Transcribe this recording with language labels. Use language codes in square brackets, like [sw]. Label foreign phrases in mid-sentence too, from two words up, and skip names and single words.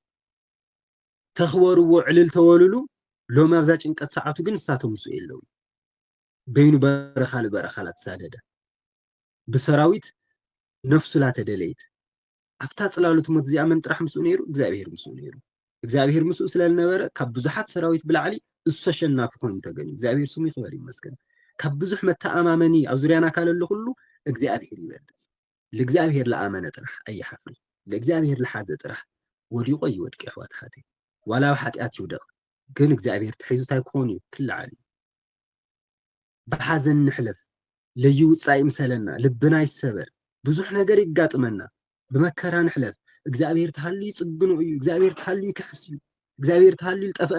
[ti] ተኽበርዎ ዕልል ተወልሉ ሎም ኣብዛ ጭንቀት ሰዓቱ ግን ንሳቶም ምስኡ የለው በይኑ በረኻ ንበረኻ ላተሳደደ ብሰራዊት ነፍሱ ላተደለየት ኣብታ ጽላሎት ሞት እዚኣ መን ጥራሕ ምስኡ ነይሩ እግዚአብሔር ምስኡ ነይሩ እግዚአብሔር ምስኡ ስለዝነበረ ካብ ብዙሓት ሰራዊት ብላዕሊ እሱ አሸናፊ ኮይኑ ተገኙ እግዚአብሔር ስሙ ይኽበር ይመስገን ካብ ብዙሕ መተኣማመኒ ኣብ ዙርያና ካለሉ [am] ሁሉ እግዚአብሔር ይበልጥ [ti] ለእግዚአብሔር ለኣመነ ጥራሕ ኣይሓፍር ለእግዚአብሔር ለሓዘ ጥራሕ ወዲቆ ይወድቅ ኣሕዋት ሓቴ ዋላ ሓጢአት ይውደቕ ግን እግዚአብሔር ትሒዙ እንታይ ክኾን እዩ ክለዓል ብሓዘን ንሕለፍ ለይውፃእ ይምሰለና ልብና ይሰበር ብዙሕ ነገር ይጋጥመና ብመከራ ንሕለፍ እግዚአብሔር ተሃልዩ ይጽግኑ እዩ እግዚአብሔር ተሃልዩ ይክሕስ እዩ እግዚአብሔር ተሃልዩ